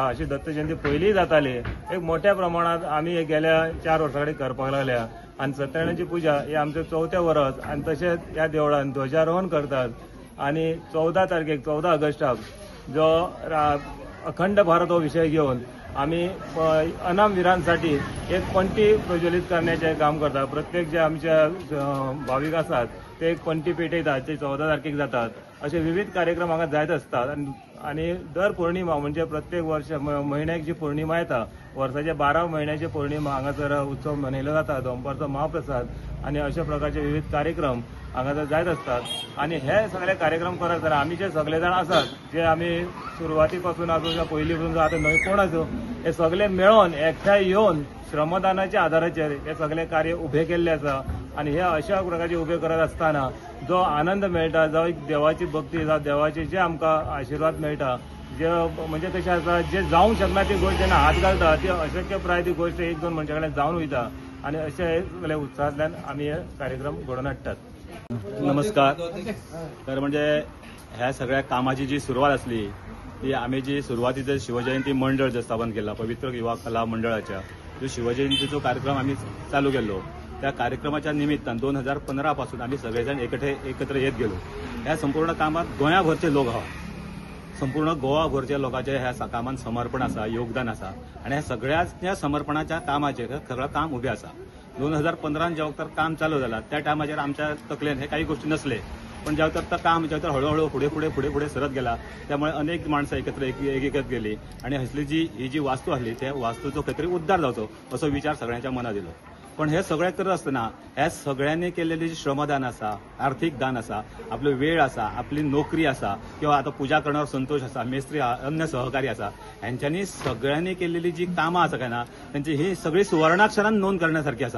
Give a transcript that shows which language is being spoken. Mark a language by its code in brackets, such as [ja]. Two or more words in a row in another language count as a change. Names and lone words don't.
[kok] अशी दत्त जयंती पयलीं जाताली. एक मोठ्या प्रमाणात आमी गेल्या 4 वर्सां कडेन करपाक लागल्या आणि सत्यनारायणाची पुजा ही आमचें 4थें वर्स आणि तशेंच ह्या देवळान ध्वजारोहण करतात. [mr] आणि 14 तारखेक 14 ऑगस्टाक जो अखंड भारत हो विषय घेऊन आम्ही अनामवीरांसाठी एक पंटी प्रज्वलित करण्याचे काम करतात. प्रत्येक जे आमच्या भाविक असतात ते एक पंटी पेटयतात, ते 14 तारखेक जातात. [kok] असे विविध कार्यक्रम हांगा जायत असतात. आणि दर पौर्णिमा म्हणजे प्रत्येक वर्ष महिन्याक जी पौर्णिमा येता वर्षाच्या 12 महिन्याची पौर्णिमा हांगासर उत्सव मनयलो जाता. दनपारचो महाप्रसाद आणि अशा प्रकारचे विविध कार्यक्रम हांगासर जायत असतात. आणि हे सगळे कार्यक्रम करत असताना आम्ही जे सगळे जाण आसात जे आम्ही सुरवातीपासून असो किंवा पयलीपासून आता नवे कोण असो हे सगळे मेळून एकठांय येऊन श्रमदानाच्या आधाराचेर हे सगळे कार्य उभे केल्ले आसा. आणि हे अशा प्रकारचे उभे करत असताना जो आनंद मेळटा, जो एक देवाची भक्ती जावं देवाचे जे आमकां आशिर्वाद मेळटा, जे म्हणजे कशें आसा जे जावंक शकना ती गोष्ट जेन्ना हात घालता ती अशक्यप्राय ती गोष्ट 1-2 मनशां कडल्यान जावन वयता. आणि अशे सगळे उत्साहांतल्यान आमी हे कार्यक्रम घडोवन हाडटात. नमस्कार. [mr] तर म्हणजे ह्या सगळ्या कामाची जी सुरुवात असली ती आम्ही जी सुरुवातीचं शिवजयंती मंडळ जे स्थापन केला पवित्र युवा कला मंडळाच्या जो शिवजयंतीचो कार्यक्रम आम्ही चालू केलो त्या कार्यक्रमाच्या निमित्तान 2015 पासून आम्ही सगळेजण एकत्र येत गेलो. [kok] ह्या संपूर्ण कामात गोंयाभरचे लोक आहात. संपूर्ण गोवाभरच्या लोकांचे ह्या कामात समर्पण आसा, योगदान आसा. आणि ह्या सगळ्या समर्पणाच्या कामाचेर सगळं काम उभे आसा. [mr] 2015 जेव्हा तर काम चालू झालं त्या टायमाचेर आमच्या तकलेन हे काही गोष्टी नसले, पण जेव्हा तर काम जेव्हा हळूहळू पुढे सरत गेला त्यामुळे अनेक माणसं एकत्र गेली आणि ही जी वास्तू आसली त्या वास्तूचो खंय तरी उद्धार जावचो असो विचार सगळ्यांच्या मनात येलो. [kok] पण हे सगळें करत असतना ह्या सगळ्यांनी केलेले जे श्रमदान आसा, आर्थिक दान आसा, आपलो वेळ आसा, आपली नोकरी आसा किंवा आता पूजा करण्यावर संतोष आसा, मेस्त्री अन्य सहकारी आसा, ह्यांच्यांनी सगळ्यांनी केलेली जी कामां आसा काय ना त्यांची ही सगळी सुवर्णाक्षरान नोंद करण्यासारखी आसा.